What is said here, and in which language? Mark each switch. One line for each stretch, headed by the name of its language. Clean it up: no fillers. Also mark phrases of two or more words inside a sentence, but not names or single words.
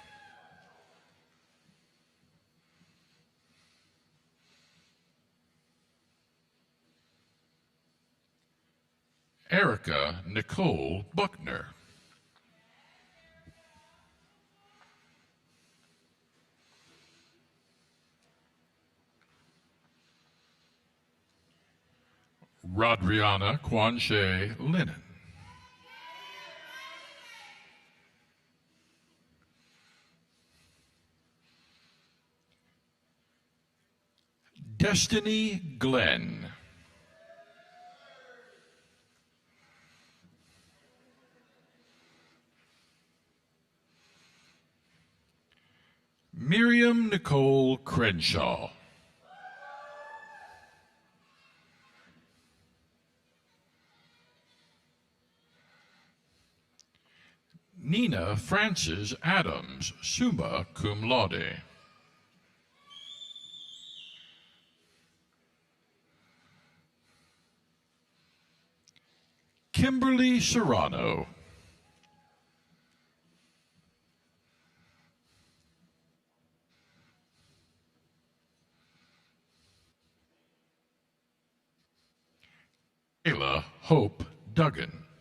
English: Erica Nicole Buckner. Rodriana Quanshay Lennon. Destiny Glenn. Miriam Nicole Crenshaw. Nina Frances Adams,
Latin: summa cum laude.
English: Kimberly Serrano. Kayla Hope Duggan.